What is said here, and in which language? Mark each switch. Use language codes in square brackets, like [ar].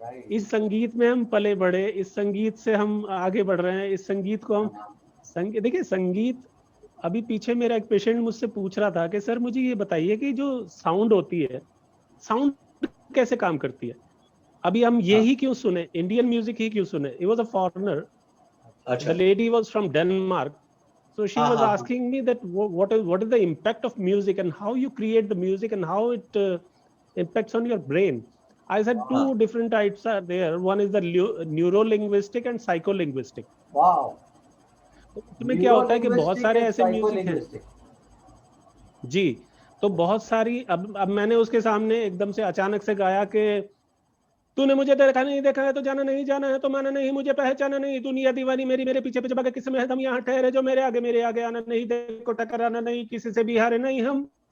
[hi] इस संगीत में हम पले बढ़े, इस संगीत से हम आगे बढ़ रहे हैं, इस संगीत को हम देखिए संगीत, अभी पीछे मेरा एक पेशेंट मुझसे पूछ रहा था कि सर मुझे ये बताइए कि जो साउंड होती है, साउंड कैसे काम करती है, अभी हम यही क्यों सुने, इंडियन म्यूजिक ही क्यों सुने। [en] He was a foreigner, the lady was from Denmark, so she was asking me that what is the impact of music and how you create the music and how it impacts on your brain. I said two different types are there. One is the neuro-linguistic and psycho-linguistic. Wow. [hi] उसमें क्या होता है कि बहुत सारे ऐसे music हैं जी, तो बहुत सारी अब मैंने उसके सामने एकदम से अचानक से गाया कि तूने मुझे देखा नहीं देखा है तो जाना नहीं जाना है तो माना नहीं मुझे पहचाना नहीं, दुनिया दीवानी मेरी मेरे पीछे पीछे भागे, किस में हम यहाँ ठहरे जो मेरे आगे आना नहीं, देखो टकराना नहीं, किसी से भी हारे नहीं हम।